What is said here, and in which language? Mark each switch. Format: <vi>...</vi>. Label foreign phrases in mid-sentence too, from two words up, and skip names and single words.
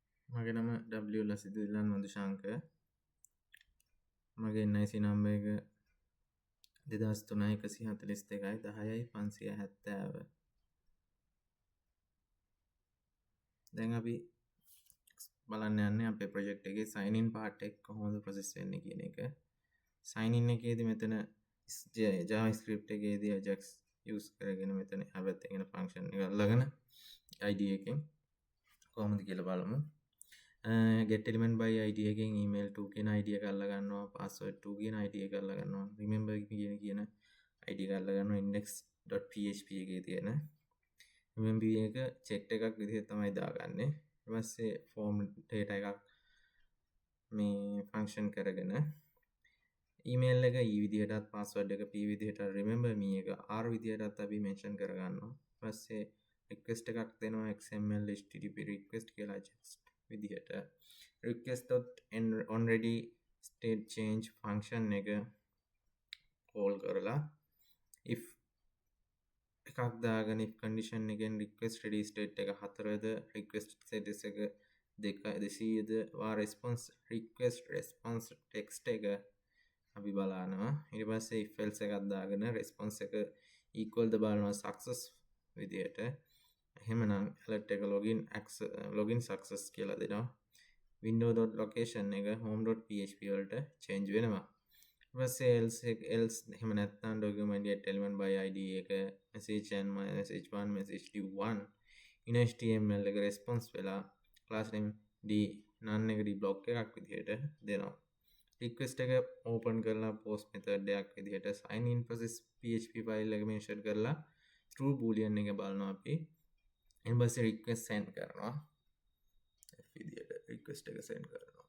<si>මගේ නම W ලසිදිලන් මදුශාංක. මගේ NIC නම්බර එක 234142 10.570. දැන් අපි බලන්න යන්නේ අපේ ප්‍රොජෙක්ට් එකේ</si> <en>sign in part</en> <si>එක කොහොමද process වෙන්නේ කියන එක.</si> <en>sign in</en> <si>එකේදී මෙතන JavaScript එකේදී Ajax use කරගෙන මෙතන හැබැයි තියෙන function එක අල්ලගෙන ID එකෙන් කොහොමද කියලා බලමු.</si> <en>get element by ID</en> <si>එකෙන්</si> <en>email to</en> <si>කියන ID එක අල්ල ගන්නවා,</si> <en>password to</en> <si>කියන ID එක අල්ල ගන්නවා, remember කියන ID එක අල්ල ගන්නවා, index.php එකේ තියෙන remember එක checked එකක් විදිහට තමයි දාගන්නේ. ඊට පස්සේ</si> <en>form data</en> <si>එකක් මේ function කරගෙන email එක e විදිහටත් password එක p විදිහට</si> <en>remember me</en> <si>එක r විදිහටත් අපි mention කර ගන්නවා. ඊට පස්සේ request එකක් දෙනවා</si> <en>xml http request</en> <si>කියලා just විදිහට</si> <en>request.onReady state change function</en> <si>එක call කරලා if එකක් දාගෙන</si> <en>if condition</en> <si>එකෙන්</si> <en>request ready state</en> <si>එක 4ද</si> <en>request status</en> <si>එක 200ද වා response</si> <en>request response text</en> <si>එක අපි බලනවා. ඊට පස්සේ</si> <en>if else</en> <si>එකක් දාගෙන response එක equal ද බලනවා success විදිහට. එහෙමනම් alert එක</si> <en>login success</en> <si>කියලා දෙනවා. window.location එක home.php වලට change වෙනවා. ඊට පස්සේ else එහෙම නැත්නම්</si> <en>document get element by id</en> <si>එක</si> <en>message and message1 message1 in html</en> <si>එක response වෙලා</si> <en>class name d none</en> <si>එක</si> <en>d block</en> <si>එකක් විදිහට දෙනවා. request එක open කරලා</si> <en>post method</en> <si>එකක් විදිහට</si> <en>sign in process php file</en> <si>එක mention කරලා</si> <en>true boolean</en> <si>එක බලනවා අපි. ඊට පස්සේ</si> <en>request send</en> <si>කරනවා. විදිහට request එක send කරනවා.</si>